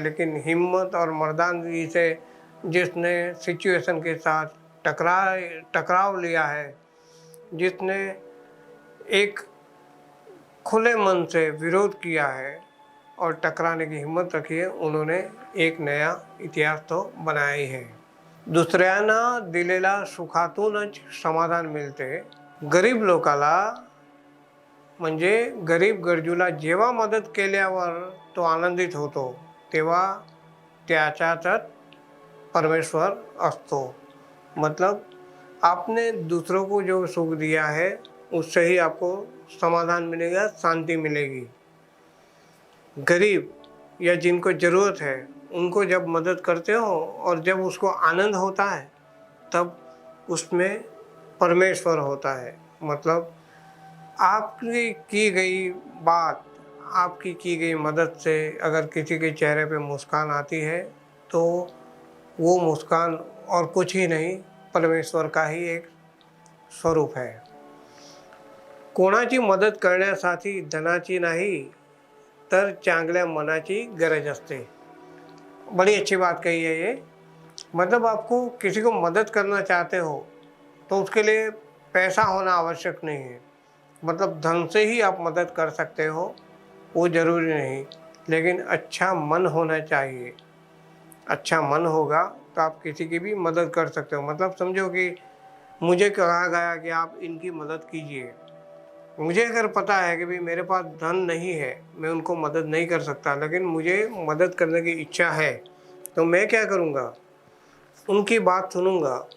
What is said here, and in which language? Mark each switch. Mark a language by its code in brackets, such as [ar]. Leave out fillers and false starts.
[hi] लेकिन हिम्मत और मर्दानगी से जिसने सिचुएशन के साथ टकराव लिया है, जिसने एक खुले मन से विरोध किया है और टकराने की हिम्मत रखी है, उन्होंने एक नया इतिहास तो बनाया ही है. [mr] दुसऱ्यांना दिलेला सुखातूनच समाधान मिळते. गरीब लोकाला म्हणजे गरीब गरजूला जेव्हा मदत केल्यावर तो आनंदित होतो तेव्हा त्याच्यातच परमेश्वर असतो. [hi] मतलब आपने दूसरों को जो सुख दिया है उससे ही आपको समाधान मिलेगा, शांति मिलेगी। गरीब या जिनको ज़रूरत है उनको जब मदद करते हो और जब उसको आनंद होता है तब उसमें परमेश्वर होता है। मतलब आपकी की गई बात, आपकी की गई मदद से अगर किसी के चेहरे पे मुस्कान आती है तो वो मुस्कान और कुछ ही नहीं, परमेश्वर का ही एक स्वरूप है। [mr] कोणाची मदत करण्यासाठी धनाची नाही तर चांगल्या मनाची गरज असते। [hi] बड़ी अच्छी बात कही है ये। मतलब आपको किसी को मदद करना चाहते हो तो उसके लिए पैसा होना आवश्यक नहीं है। मतलब धन से ही आप मदद कर सकते हो वो ज़रूरी नहीं, लेकिन अच्छा मन होना चाहिए। अच्छा मन होगा तो आप किसी की भी मदद कर सकते हो। मतलब समझो कि मुझे कहा गया कि आप इनकी मदद कीजिए, मुझे अगर पता है कि भाई मेरे पास धन नहीं है, मैं उनको मदद नहीं कर सकता, लेकिन मुझे मदद करने की इच्छा है, तो मैं क्या करूँगा, उनकी बात सुनूंगा